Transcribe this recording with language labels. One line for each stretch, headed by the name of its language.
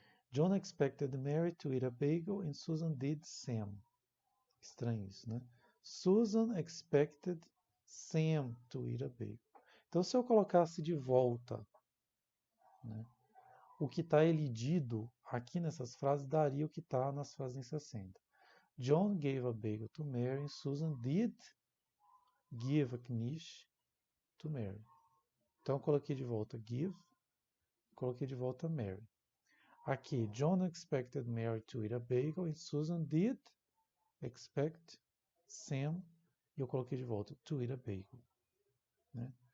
English: John expected Mary to eat a bagel and Susan did Sam.
Portuguese: Estranho isso, né?
English: Susan expected Sam to eat a bagel.
Portuguese: Então, se eu colocasse de volta, né, o que está elidido aqui nessas frases, daria o que está nas frases em 60.
English: John gave a bagel to Mary and Susan did give a quiche to Mary.
Portuguese: Então, eu coloquei de volta give, coloquei de volta Mary. Aqui,
English: John expected Mary to eat a bagel and Susan did expect Sam,
Portuguese: e eu coloquei de volta
English: to eat a bagel, né?